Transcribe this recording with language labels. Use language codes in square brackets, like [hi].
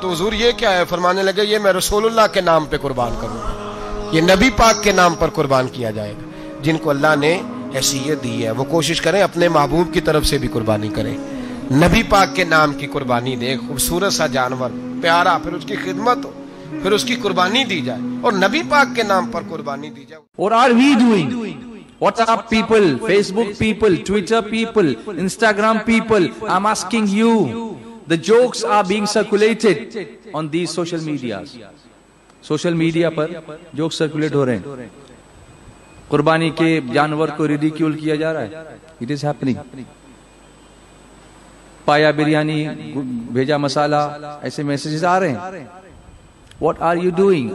[ur] تو حضور یہ کیا ہے؟ فرمانے لگے یہ میں رسول اللہ کے نام پہ قربان کروں گا, یہ نبی پاک کے نام پر قربان کیا جائے گا. جن کو اللہ نے حیثیت دی ہے وہ کوشش کریں اپنے محبوب کی طرف سے بھی قربانی کریں, نبی پاک کے نام کی قربانی دے. خوبصورت سا جانور پیارا, پھر اس کی خدمت ہو, پھر اس کی قربانی دی جائے اور نبی پاک کے نام پر قربانی دی جائے. [en] What are we doing? WhatsApp people, Facebook people, Twitter people, Instagram people, I'm asking you, the jokes are being circulated on these social medias. [ur] Social media per joke circulate ہو رہے ہیں, قربانی کے جانور کو ریڈیکیول کیا جا رہا ہے. [en] It is happening. [ur] پایا بریانی, بھیجا مسالہ, ایسے میسیجز آ رہے ہیں. [en] What are you doing?